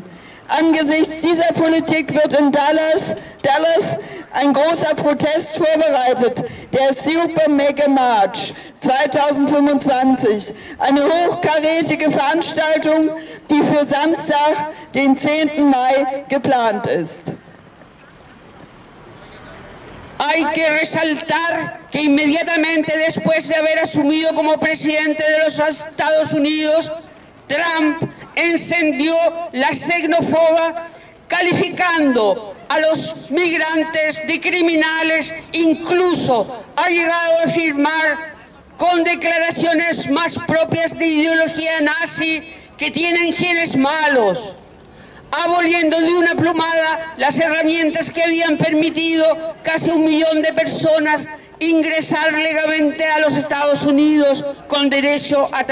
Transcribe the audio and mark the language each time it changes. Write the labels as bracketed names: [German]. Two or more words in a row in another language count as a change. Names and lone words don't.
[German] Angesichts dieser Politik wird in Dallas ein großer Protest vorbereitet, der Super Mega March 2025, eine hochkarätige Veranstaltung, die für Samstag, den 10. Mai geplant ist. [Spanish] Hay que resaltar que inmediatamente después de haber asumido como presidente de los Estados Unidos, Trump encendió la xenofobia, calificando a los migrantes de criminales, incluso ha llegado a afirmar con declaraciones más propias de ideología nazi que tienen genes malos, aboliendo de una plumada las herramientas que habían permitido casi 1 millón de personas ingresar legalmente a los Estados Unidos con derecho a